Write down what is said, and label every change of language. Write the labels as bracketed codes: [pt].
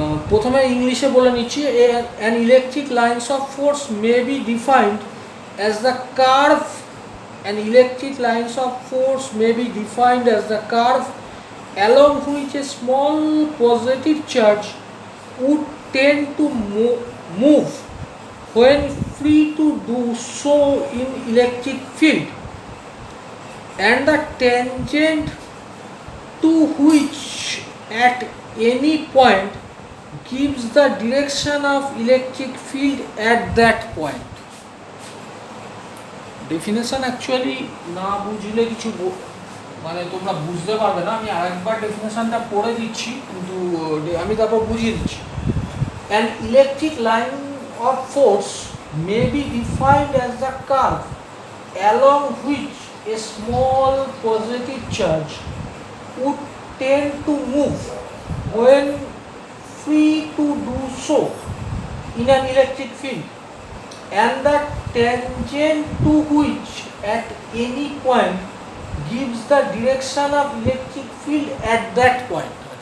[bn] প্রথমে ইংলিশে বলে নিচ্ছি, [en] an electric lines of force may be defined as the curve an electric lines of force may be defined as the curve along which a small positive charge would tend to move when free to do so in electric field, and the tangent to which at any point gives the direction of electric field at that point. Definition actually [bn] না বুঝলে কিছু মানে তোমরা বুঝতে পারবে না, আমি আরেকবার ডেফিনেশনটা পড়ে দিচ্ছি কিন্তু আমি তারপর বুঝিয়ে দিচ্ছি। [en] An electric line of force may be defined as the curve along which a small positive charge would tend to move when free to do so in an electric field, and the tangent to which at any point gives the direction of electric field at that point.